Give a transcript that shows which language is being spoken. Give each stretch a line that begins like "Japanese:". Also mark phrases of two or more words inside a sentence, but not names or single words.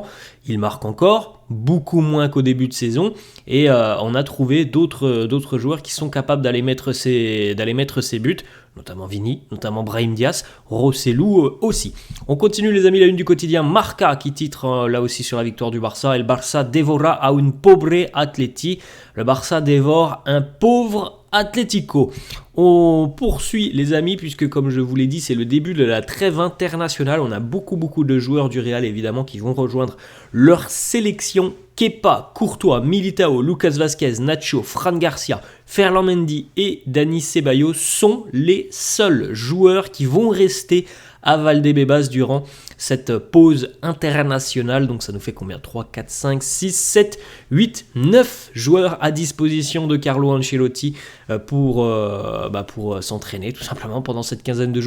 French: Il marque encore, beaucoup moins qu'au début de saison, et on a trouvé d'autres joueurs qui sont capables d'aller mettre ses buts, notamment Vini, notamment Brahim Diaz, Rossellou aussi. On continue les amis, la une du quotidien Marca qui titre là aussi sur la victoire du Barça.
Spanish: El Barça devora a un pobre Atleti.
French: Le Barça dévore un pauvre Atlético. On poursuit les amis puisque comme je vous l'ai dit, c'est le début de la trêve internationale. On a beaucoup de joueurs du Real évidemment qui vont rejoindre leur sélection. Kepa, Courtois, Militao, Lucas Vazquez, Nacho, Fran Garcia, Ferland Mendy et Dani Ceballos sont les seuls joueurs qui vont rester à Valdebebas durant cette pause internationale. Donc ça nous fait combien ? 3, 4, 5, 6, 7, 8, 9 joueurs à disposition de Carlo Ancelotti pour s'entraîner tout simplement pendant cette quinzaine de jours.